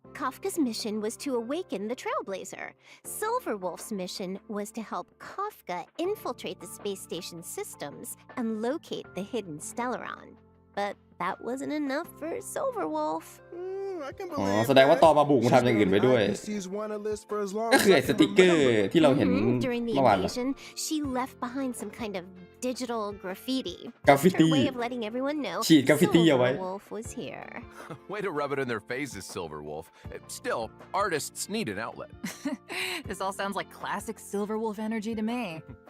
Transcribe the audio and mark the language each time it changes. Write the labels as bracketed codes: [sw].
[en] Kafka's mission was to awaken the Trailblazer. Silverwolf's mission was to help Kafka infiltrate the space station systems and locate the hidden Stellaron. But that wasn't enough for Silverwolf. [th] อ๋อแสดงว่าตอมาบุกทำอย่างอื่นไปด้วยก็คือไอ้สติกเกอร์ที่เราเห็น [en] During the [th] เมื่อวาน [en] invasion, she left behind some kind of digital graffiti. Graffiti. Her way of letting everyone know [th] ฉีดกราฟฟิตี้เอาไว้ [en] Silverwolf was here. Way to rub it in their faces, Silverwolf. Still, artists need an outlet. This all sounds like classic Silverwolf energy to me.